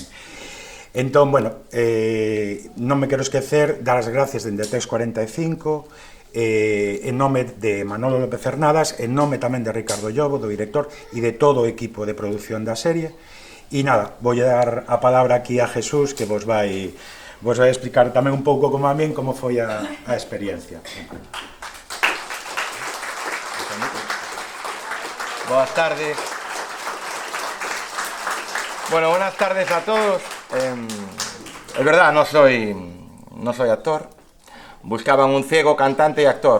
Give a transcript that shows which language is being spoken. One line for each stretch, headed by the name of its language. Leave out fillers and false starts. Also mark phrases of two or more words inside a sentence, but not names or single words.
Galician: Entón, bueno, non me quero esquecer dar as gracias dende Tex 45, en nome de Manolo López Cernadas, en nome tamén de Ricardo Llobo, do director, e de todo o equipo de produción da serie. E nada, vou dar a palabra aquí a Jesús, que vos vai explicar tamén un pouco como a min como foi a experiencia. Boas tardes.
Spanish: Bueno, buenas tardes a todos. Es verdad, no soy actor. Buscaban un ciego, cantante y actor.